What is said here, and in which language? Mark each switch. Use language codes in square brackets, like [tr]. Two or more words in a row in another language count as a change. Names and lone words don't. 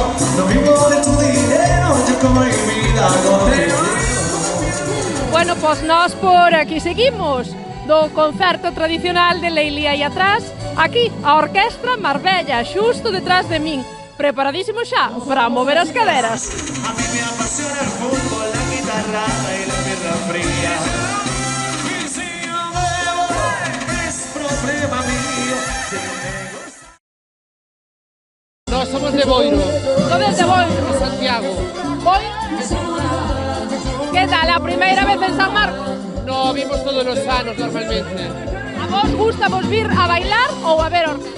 [es] No vivo de tu dinero, yo como mi vida contigo. Bueno, [gl] pois nós por aquí seguimos do concerto tradicional de Leilía e atrás, aquí a Orquestra Marbella, xusto detrás de min, preparadísimo xa para mover as caderas. [es] A mí me apasiona el fútbol, la guitarra y la birra fría. Y si yo bebo, es problema mío. [gl] Nós somos de Boiro. Sodes de Boiro? De Santiago. Boiro? Que tal, a primeira vez en San Marcos? No, vimos todos os anos normalmente. A vos gusta vos vir a bailar ou a ver orquesta?